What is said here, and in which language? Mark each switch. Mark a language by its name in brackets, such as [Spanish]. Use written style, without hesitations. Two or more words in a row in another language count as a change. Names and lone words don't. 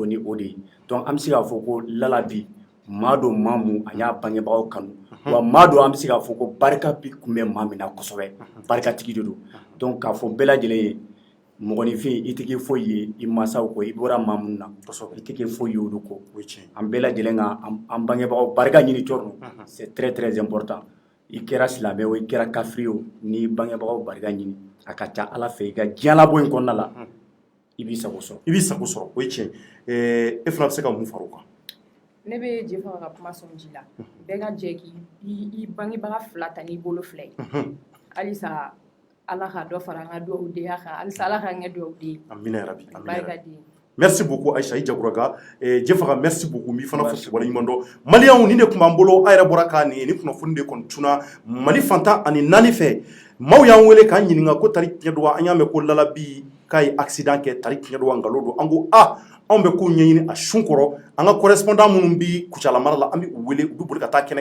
[Bambara] ni o de ye donc an bɛ se k'a fɔ ko Lalabi maa dɔ maa mun a y'a bangebagaw kanu wa maa dɔ an bɛ se k'a fɔ ko barika bi kun bɛ maa min na kosɛbɛ barikatigi de don donc k'a fɔ bɛɛ lajɛlen ye mɔgɔninfin i tɛ kɛ foyi ye i mansaw kɔ i bɔra maa minnu na i tɛ kɛ foyi ye olu kɔ an bɛɛ lajɛlen ka an bangebagaw barika ɲini Thierno [French] c'est très très important [Bambara] i kɛra silamɛ o i kɛra kafiri o n'i bangebagaw barika ɲini a ka ca ala fɛ i ka diɲɛ labɔ in kɔnɔna la i b'i sago sɔrɔ o ye tiɲɛ e fana bɛ se ka mun fara o kan. Ne bɛ Jɛfa ka kuma sɔn ji la bɛɛ ka jɛ k'i bangebaga fila ta n'i bolo fila ye halisa ala ka dɔ fara an ka duwawudenya kan halisa ala k'an kɛ duwawuden amina yarabi [French] merci beaucoup [Bambara] Aïcha i Jakuraga Jɛfa [French] merci beaucoup [Bambara] mi fana fo waleɲuman dɔn maliyɛnw nin de tun b'an bolo a yɛrɛ bɔra k'a nin kunnafoni de kɔni tuna Mali fantan ani 4 fɛ maaw y'an wele k'an ɲininka ko tari tiɲɛ don wa an y'a mɛn ko Lalabi k'a ye accident kɛ tari tiɲɛ don wa nkalon don an ko anw bɛ kow ɲɛɲini a sun kɔrɔ an ka correspondant minnu bi Kucala mara la an bɛ u wele u bɛ boli ka taa kɛnɛ